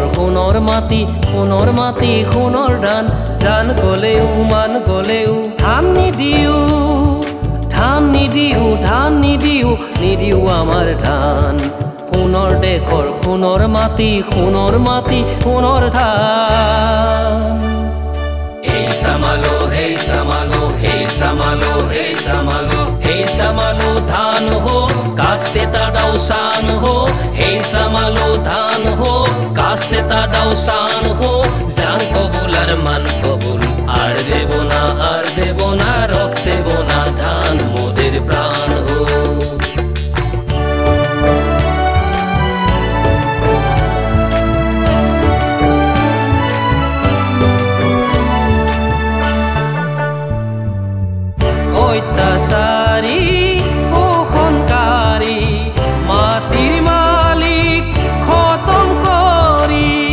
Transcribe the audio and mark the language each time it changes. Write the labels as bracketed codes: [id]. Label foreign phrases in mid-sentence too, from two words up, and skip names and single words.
[as] সোণৰ মাটি সোণৰ মাটি সোণৰ ধান জান গলেও মান গলেও ধান নিদিও ধান নিদিও ধান নিদিও নিদিও আমাৰ ধান সোণৰ দেশৰ সোণৰ মাটি সোণৰ মাটি সোণৰ ধান [bn] হেই সামালো হেই সামালো হেই সামালো হেই সামালো হেই সামালো ধান হো কাস্তেটা দাও শান হো হেই সামালো ধান হো কাস্তেটা দাও শান হো জান কবুল আর মান কবুল আর দেবো না রক দেবো না ধান মোদের প্রাণ হো [as] অত্যাচাৰী শোষণকাৰী মাটিৰ মালিক খতম কৰি